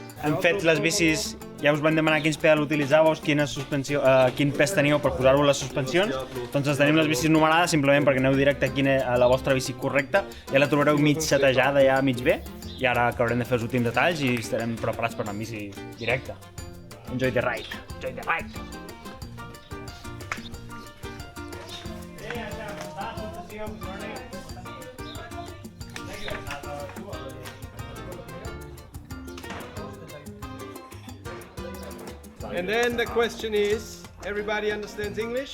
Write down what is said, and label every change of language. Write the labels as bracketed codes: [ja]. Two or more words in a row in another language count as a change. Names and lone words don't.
[ca] Hem fet les bicis ja us vam demanar quins pedals utilitzàveu, quin pes teníeu per posar-vos les suspensions, doncs ens tenim les bicis numerades simplement perquè aneu directe a la vostra bici correcta, ja la trobareu mig setejada, ja mig bé, i ara acabarem de fer els últims detalls i estarem preparats per anar amb bici directa. [en] Enjoy the ride! Enjoy the ride! And then the question is, everybody understands English?